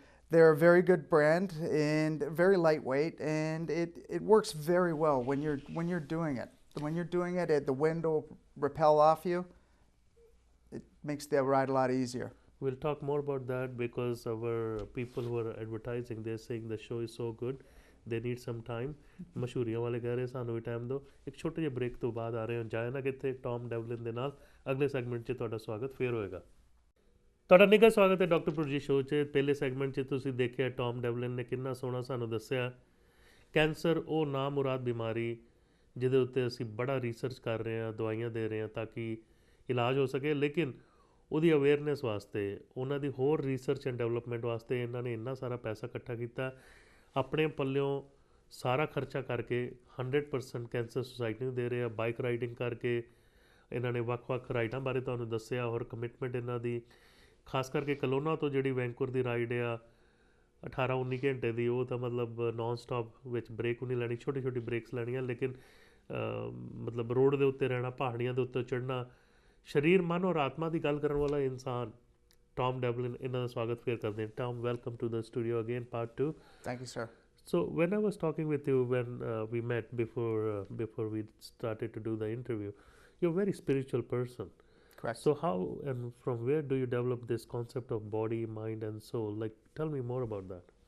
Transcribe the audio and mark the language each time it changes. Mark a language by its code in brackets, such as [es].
[en] they're a very good brand and very lightweight, and it works very well when you're doing it. When you're doing it, the wind will repel off you. It makes the ride a lot easier. We'll talk more about that because our people who are advertising, they're saying the show is so good, they need some time. [pa] ਮਸ਼ਹੂਰੀਆਂ ਵਾਲੇ ਕਹਿ ਰਹੇ ਸਾਨੂੰ ਵੀ time ਦਿਓ। ਇੱਕ ਛੋਟੇ ਜਿਹੇ break ਤੋਂ ਬਾਅਦ ਆ ਰਹੇ ਹਾਂ, ਜਾਏ ਨਾ ਕਿਤੇ, ਟੌਮ ਡੈਵਲਿਨ ਦੇ ਨਾਲ ਅਗਲੇ ਸੈਗਮੈਂਟ 'ਚ ਤੁਹਾਡਾ ਸਵਾਗਤ ਫੇਰ ਹੋਏਗਾ। ਤੁਹਾਡਾ ਨਿੱਘਾ ਸਵਾਗਤ ਹੈ ਡਾਕਟਰ ਭੁਰਜੀ ਸ਼ੋਅ 'ਚ। ਪਹਿਲੇ ਸੈਗਮੈਂਟ 'ਚ ਤੁਸੀਂ ਦੇਖਿਆ ਟੌਮ ਡੈਵਲਿਨ ਨੇ ਕਿੰਨਾ ਸੋਹਣਾ ਸਾਨੂੰ ਦੱਸਿਆ ਕੈਂਸਰ ਉਹ ਨਾ ਮੁਰਾਦ ਬਿਮਾਰੀ ਜਿਹਦੇ ਉੱਤੇ ਅਸੀਂ ਬੜਾ ਰਿਸਰਚ ਕਰ ਰਹੇ ਹਾਂ, ਦਵਾਈਆਂ ਦੇ ਰਹੇ ਹਾਂ ਤਾਂ ਕਿ ਇਲਾਜ ਹੋ ਸਕੇ, ਲੇਕਿਨ ਉਹਦੀ ਅਵੇਅਰਨੈਸ ਵਾਸਤੇ, ਉਹਨਾਂ ਦੀ ਹੋਰ ਰਿਸਰਚ ਐਂਡ ਡਿਵੈਲਪਮੈਂਟ ਵਾਸਤੇ ਇਹਨਾਂ ਨੇ ਇੰਨਾ ਸਾਰਾ ਪੈਸਾ ਇਕੱਠਾ ਕੀਤਾ, ਆਪਣੇ ਪੱਲਿਓਂ ਸਾਰਾ ਖਰਚਾ ਕਰਕੇ 100% ਕੈਂਸਰ ਸੁਸਾਇਟੀ ਨੂੰ ਦੇ ਰਹੇ ਆ। ਬਾਈਕ ਰਾਈਡਿੰਗ ਕਰਕੇ ਇਹਨਾਂ ਨੇ ਵੱਖ-ਵੱਖ ਰਾਈਡਾਂ ਬਾਰੇ ਤੁਹਾਨੂੰ ਦੱਸਿਆ, ਔਰ ਕਮਿਟਮੈਂਟ ਇਹਨਾਂ ਦੀ ਖਾਸ ਕਰਕੇ ਕਲੋਨਾ ਤੋਂ ਜਿਹੜੀ ਵੈਂਕੂਵਰ ਦੀ ਰਾਈਡ ਆ 18-19 ਘੰਟੇ ਦੀ, ਉਹ ਤਾਂ ਮਤਲਬ ਨੌਨ ਸਟਾਪ ਵਿੱਚ ਬ੍ਰੇਕ ਵੀ ਨਹੀਂ ਲੈਣੀ, ਛੋਟੀ ਛੋਟੀ ਬ੍ਰੇਕਸ ਲੈਣੀਆਂ, ਲੇਕਿਨ ਮਤਲਬ ਰੋਡ ਦੇ ਉੱਤੇ ਰਹਿਣਾ, ਪਹਾੜੀਆਂ ਦੇ ਉੱਤੇ ਚੜ੍ਹਨਾ। ਸਰੀਰ, ਮਨ ਔਰ ਆਤਮਾ ਦੀ ਗੱਲ ਕਰਨ ਵਾਲਾ ਇਨਸਾਨ ਟੌਮ ਡੈਵਲਿਨ, ਇਹਨਾਂ ਦਾ ਸਵਾਗਤ ਫੇਰ ਕਰਦੇ ਹਾਂ। [en] Tom, welcome to the studio again, part 2। Thank you, sir. So when I was talking with you, when we met before we started to do the interview, you're a very spiritual person. Correct. So how and from where do you develop this concept of body, mind, and soul? Like, tell me more about that.